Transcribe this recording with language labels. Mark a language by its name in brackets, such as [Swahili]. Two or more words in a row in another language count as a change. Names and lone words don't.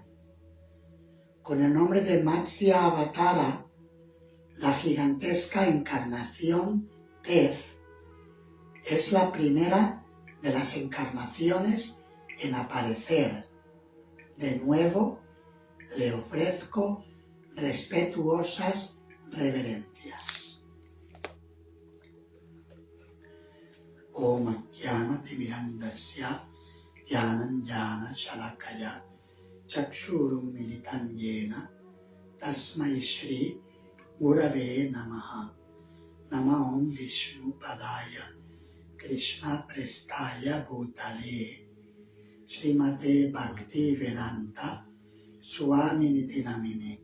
[Spanish] Con el nombre de Matsya Avatara, la gigantesca encarnación pez es la primera de las encarnaciones en aparecer. De nuevo, le ofrezco respetuosas reverencias. [Sanskrit] Om Jnana-timirandasya Jnana-njana Shalakaya Chakshurum militam yena Tasmai Shri Gurave Namaha. Nama Om Vishnu Padaya Krishna Prestaya Bhutale Srimate Bhakti Vedanta Swamini Namine.